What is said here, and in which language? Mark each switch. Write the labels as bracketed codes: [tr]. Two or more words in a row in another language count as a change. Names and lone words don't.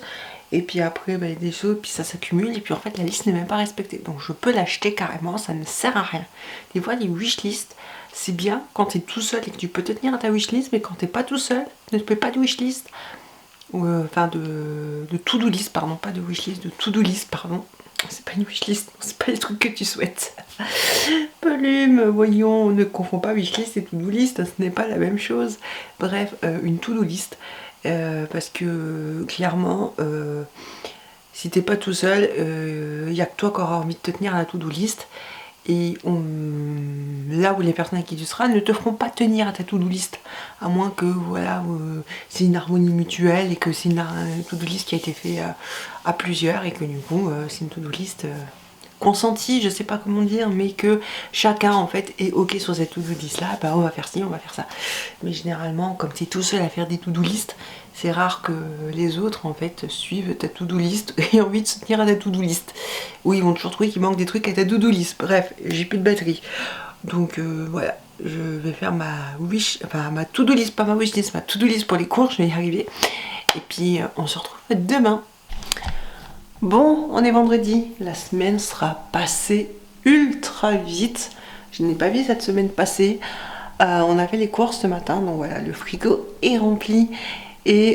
[fr] Et puis après, bah, il y a des choses, puis ça s'accumule, et puis en fait la liste n'est même pas respectée. Donc je peux l'acheter carrément, ça ne sert à rien. Des fois les wishlists, c'est bien quand tu es tout seul et que tu peux te tenir à ta wishlist, mais quand tu n'es pas tout seul, ne fais pas de wishlist. Enfin de [en] to-do list, [fr] pardon, pas de wishlist, de [en] to-do list, [fr] pardon. C'est pas une wishlist, c'est pas les trucs que tu souhaites. Plume, voyons, ne confonds pas wishlist et [en] to-do list, [fr] ce n'est pas la même chose. Bref, une [en] to-do list. [fr] Parce que clairement si t'es pas tout seul, il n'y a que toi qui auras envie de te tenir à la [en] to-do list, [fr] et là où les personnes avec qui tu seras ne te feront pas tenir à ta [en] to-do list, [fr] à moins que voilà, c'est une harmonie mutuelle et que c'est une [en] to-do list [fr] qui a été fait à plusieurs, et que du coup c'est une [en] to-do list [fr] consenti, je sais pas comment dire, mais que chacun en fait est ok sur cette [en] to-do list [fr] là, bah on va faire ci, on va faire ça. Mais généralement, comme tu es tout seul à faire des [en] to-do list, [fr] c'est rare que les autres en fait suivent ta [en] to-do list [fr] et aient envie de se tenir à ta [en] to-do list. [fr] Oui, ils vont toujours trouver qu'il manque des trucs à ta [en] to-do list. [fr] Bref, j'ai plus de batterie. Donc voilà, je vais faire ma [en] to-do list, [fr] pas ma [en] wish list, [fr] ma [en] to-do list [fr] pour les cours, je vais y arriver. Et puis on se retrouve demain. Bon, on est vendredi, la semaine sera passée ultra vite. Je n'ai pas vu cette semaine passer. On a fait les courses ce matin, donc voilà, le frigo est rempli.